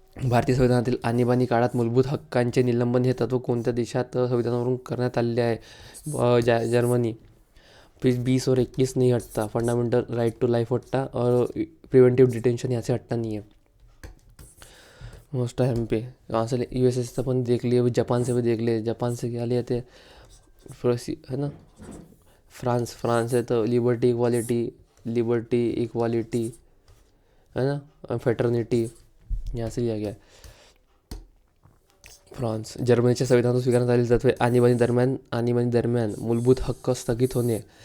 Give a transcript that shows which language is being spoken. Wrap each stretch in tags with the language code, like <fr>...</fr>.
<mr>भारतीय संविधानातील आणीबाणी काळात मूलभूत हक्कांचे निलंबन हे तत्व कोणत्या देशात संविधानावरून करण्यात आलेले आहे? जर्मनी।</mr> <hi>20 और 21 नहीं हटता, फंडामेंटल राइट टू लाइफ हटता और प्रिवेंटिव डिटेंशन यहाँ से हटता नहीं है मोस्ट टाइम पे। वहाँ से यूएसए से अपन देख लिए, जापान से भी देख लिए, जापान से क्या लिए थे है ना, फ्रांस है तो लिबर्टी इक्वालिटी है ना, फेटर्निटी यहाँ से लिया गया है फ्रांस।</hi> <mr>जर्मनीच्या संविधानात स्वीकारण्यात आलेली तत्त्वे, आणीबाणी दरम्यान मूलभूत हक्क स्थगित होणे।</mr>